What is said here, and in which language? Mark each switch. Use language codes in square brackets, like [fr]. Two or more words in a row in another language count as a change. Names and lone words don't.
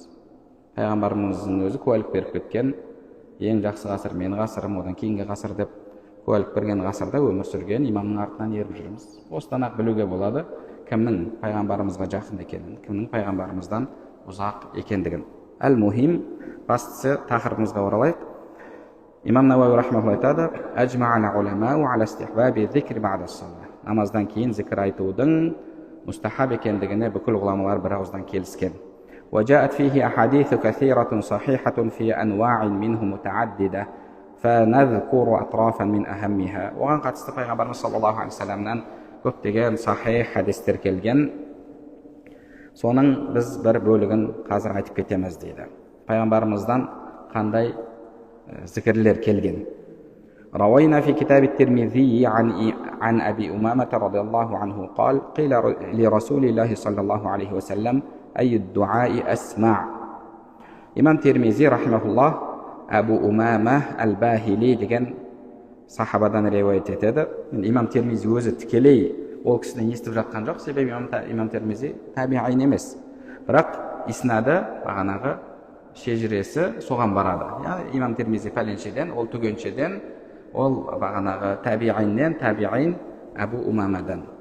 [kk] Пайғамбарымыздың өзі куәлік беріп кеткен, ең жақсы ғасыр менің ғасырым, одан кейінгі ғасыр деп куәлік берген ғасырда өмір сүрген имамның артынан еріп жүрміз. Осыдан ақ білуге болады кімнің пайғамбарымызға жақын екенін, кімнің пайғамбарымыздан ұзақ екендігін. Әл-мухим, бастысы тақырыбымызға оралайық. Имам Науауи рахмаулла айтады: [ar] «أجمع العلماء على استحباب الذكر بعد الصلاة». [kk] Намаздан кейін зикр айтудың мустахаб екендігіне бүкіл ғұламалар бір ауыздан келіскен. [ar] وجاءت فيه أحاديث كثيرة صحيحة في أنواع منه متعددة فنذكر أطرافا من أهمها. [kk] Оған қатысты пайғамбарымыз [ar] صلى الله عليه وسلم [kk] көптеген сахих хадистер келген. Соның біз бір бөлігін қазір айтып кетеміз дейді. Пайғамбарымыздан қандай зікірлер келген. [ar] روينا في كتاب الترمذي عن أبي أمامة رضي الله عنه قال: قيل لرسول الله صلى الله عليه وسلم: أي الدعاء أسمع. إمام ترمذي رحمه الله أبو أمامة الباهلي [kk] деген сахабадан риуаят етеді. Имам Термизи өзі тікелей ол кісіні естіп жатқан жоқ, себебі имам Термизи табиғин емес. Бірақ иснады бағанағы шежіресі соған барады. Имам Термизи пәленшеден, ол түгеншеден, ол бағанағы табиғиннен, табиғин Абу Умамадан.